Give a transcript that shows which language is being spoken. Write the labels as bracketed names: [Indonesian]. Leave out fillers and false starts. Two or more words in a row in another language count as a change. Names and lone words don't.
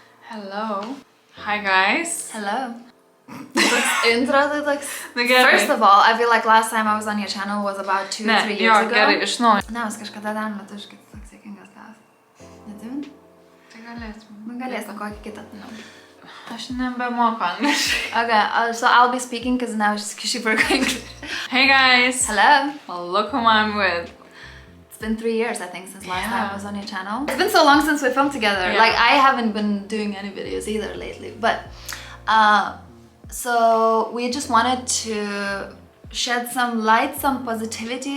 [English] Hello. Hi guys. [Lithuanian] Hello. Intro tai toks. Na gerai. [English] First of all, I feel like last time I was on your channel was about 2-3 years ago. [Lithuanian] Gerai, iš naujo. Ne, mes kažkada ten lietuviškai toks sėkingas gavas. Neatsimeni? Tai galėtum. Galėsim kokį kitą. Aš nebemoku angliškai. [English] Okay, so I'll be speaking because now she forgot English. Hey guys. Hello. Well, look whom I'm with. It's been 3 years, I think, since last time I was on your channel. It's been so long since we filmed together. Yeah. Like, I haven't been doing any videos either lately. But, so we just wanted to shed some light, some positivity.